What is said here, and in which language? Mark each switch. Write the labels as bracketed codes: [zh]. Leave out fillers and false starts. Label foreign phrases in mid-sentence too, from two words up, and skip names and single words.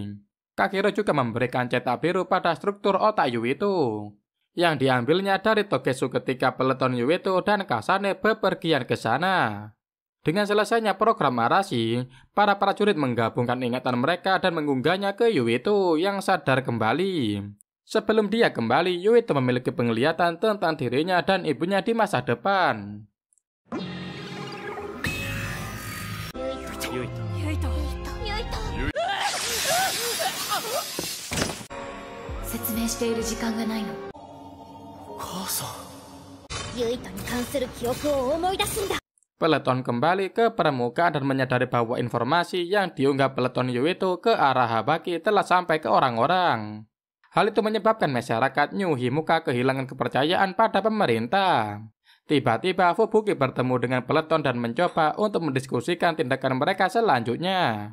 [id] Kakiro juga memberikan cetak biru pada struktur otak Yuito, yang diambilnya dari Togetsu ketika peleton Yuito dan Kasane bepergian ke sana. Dengan selesainya program Arashi, para prajurit menggabungkan ingatan mereka dan mengunggahnya ke Yuito yang sadar kembali. Sebelum dia kembali, Yuito memiliki penglihatan tentang dirinya dan ibunya di masa depan. [ja] 説明している時間がないのお母さんユイトに関する記憶を思い出すんだ [id] Peleton kembali ke permukaan dan menyadari bahwa informasi yang diunggah peleton Yuito ke arah Habaki telah sampai ke orang-orang. Hal itu menyebabkan masyarakat New Himuka kehilangan kepercayaan pada pemerintah. Tiba-tiba Fubuki bertemu dengan peleton dan mencoba untuk mendiskusikan tindakan mereka selanjutnya.